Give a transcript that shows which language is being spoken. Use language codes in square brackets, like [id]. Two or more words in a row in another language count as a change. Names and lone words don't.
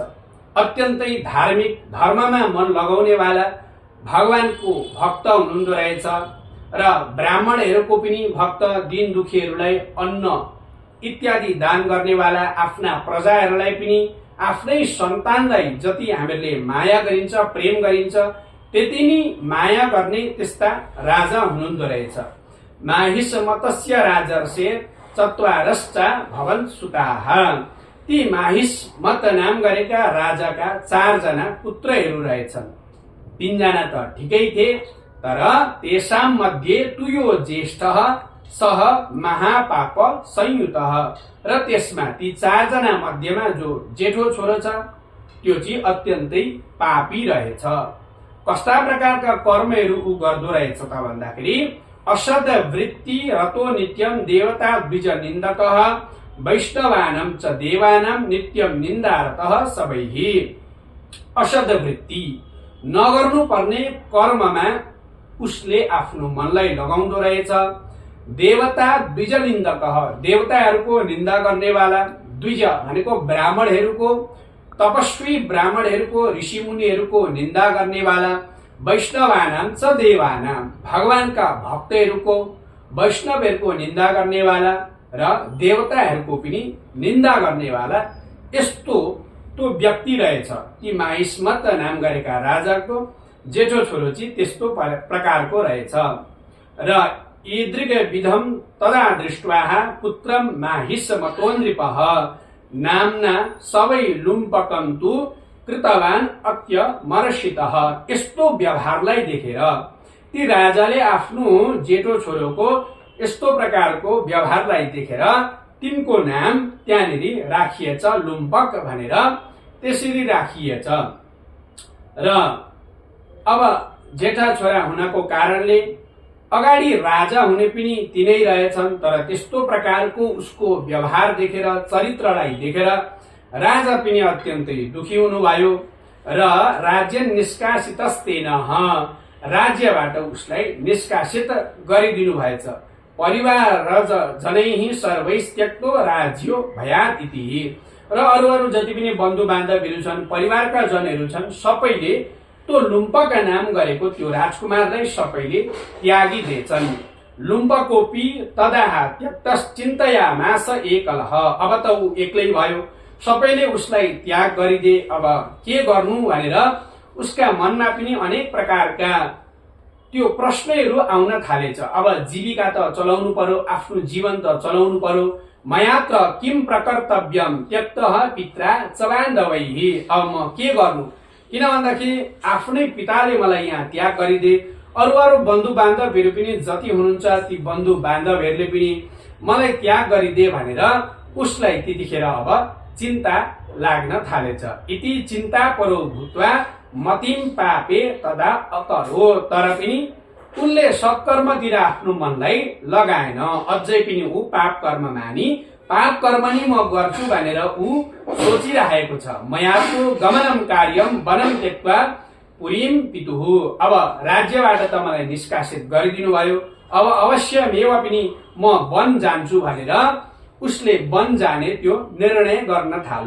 [ne] अत्यन्तै धार्मिक, धर्ममा मन लगाउने वाला, भगवानको भक्त हुनुहुँदो रहेछ र ब्राह्मणहरूको पनि भक्त, दीन दुखीहरूलाई अन्न इत्यादि दान गर्ने वाला, आफ्ना प्रजाहरूलाई पनि आफ्नै सन्तानलाई जति हामीले माया गरिन्छ, प्रेम गरिन्छ, त्यति नै माया गर्ने त्यस्ता राजा हुनुहुँदो रहेछ। [sa] माहिष्मतस्य राजर्षे चत्वारश्चा भवन सुताः, [ne] ती माहिष्मत नाम गरेका राजाका 4 जना पुत्रहरू रहेछन्। 3 जना त ठिकै थिए, तर [sa] तेषां मध्ये तुयो ज्येष्ठः सह महापाप संयुतः, [ne] र त्यसमा ती 4 जना मध्येमा जो जेठो छोरो छ त्यो चाहिँ अत्यन्तै पापी रहेछ। कस्ता प्रकारका कर्महरू उ गर्दो रहेछ त भन्दाखेरि [sa] असद वृत्ति रतो नित्यम देवता द्विज निन्दकः वैष्णवानां च देवानां नित्यम निन्दारतः सबैहि। असद वृत्ति, [ne] नगर्नु पर्ने कर्ममा उसले आफ्नो मनलाई लगाउँदो रहेछ। [sa] देवता द्विज निन्दकः, [ne] देवताहरूको निन्दा गर्नेवाला, द्विज भनेको ब्राह्मणहरूको, तपस्वी ब्राह्मणहरूको, ऋषिमुनिहरूको निन्दा गर्नेवाला, [sa] वैष्णवानां च देवानां, [ne] भगवानका भक्तहरूको, वैष्णवहरूको निन्दा गर्नेवाला र देवताहरूको पनि निन्दा गर्नेवाला, यस्तो त्यो व्यक्ति रहेछ। ती माहिष्मत नाम गरेका राजाको जेठो छोरो चाहिँ त्यस्तो प्रकारको रहेछ। [sa] र ईदृग विधम तदा दृष्ट्वा पुत्रम माहिष्मतो नृपः नामना सबै लुम्पकं तु कृतवान अत्य मर्षितः। [ne] यस्तो व्यवहारलाई देखेर ती राजाले आफ्नो जेठो छोरोको यस्तो प्रकारको व्यवहारलाई देखेर तिनको नाम त्यहाँनिर राखिएछ लुम्पक भनेर, त्यसरी राखिएछ। र अब जेठा छोरा हुनको कारणले अगाडि राजा हुने पनि तिनै रहेछन्, तर त्यस्तो प्रकारको उसको व्यवहार देखेर, चरित्रलाई देखेर राजा पनि अत्यन्तै दुखी हुनुभयो र [sa] राज्य निष्कासितस्तेन, [ne] राज्यबाट उसलाई निष्कासित गरिदिनु भएछ। [sa] परिवार रज जनैहि सर्वैस्त्यक्तो राज्यो भयात् इति, [ne] र अरू जति पनि बन्धु बान्धवहरू छन्, परिवारका जनहरू छन्, सबैले त्यो लुम्पक नाम गरेको त्यो राजकुमारलाई सबैले त्यागिदिएछन्। [sa] लुम्पकोपी तदाह त्यक्तश्चिन्तयामास एकलः, [ne] अब त ऊ एक्लै भयो, सबैले उसलाई त्याग गरिदिए, अब के गर्नु भनेर उसका मनमा पनि अनेक प्रकारका त्यो प्रश्नहरू आउन थालेछ। अब जीविका त चलाउनु पर्यो, आफ्नो जीवन त चलाउनु पर्यो, [sa] मयात्र किम प्रकर्तव्यम त्यक्तः पित्रा च बान्धवैः। [ne] अब म के गर्नु, किन भन्दाखेरि आफ्नै पिताले मलाई यहाँ त्याग गरिदिए, अरू बन्धु बान्धवहरू पनि जति हुनुहुन्छ ती बन्धु बान्धवहरूले पनि मलाई त्याग गरिदिए भनेर उसलाई त्यतिखेर अब चिन्ता लाग्न थालेछ। [sa] इति चिन्ता परो भूत्वा मतिम पापे तदा अकरो। [ne] तर पनि उनले सत्कर्मतिर आफ्नो मनलाई लगाएन, अझै पनि ऊ पाप कर्म मानी पाप कर्म नि म गर्छु भनेर ऊ सोचिरहेको छ। [sa] मयाको गमनम कार्यम वनम त्यक्त्वा पुरीम पितुः। [ne] अब राज्यबाट त मलाई निष्कासित गरिदिनु भयो, अब अवश्यमेव पनि म वन जान्छु भनेर उसले वन जाने त्यो निर्णय गर्न थाल्यो।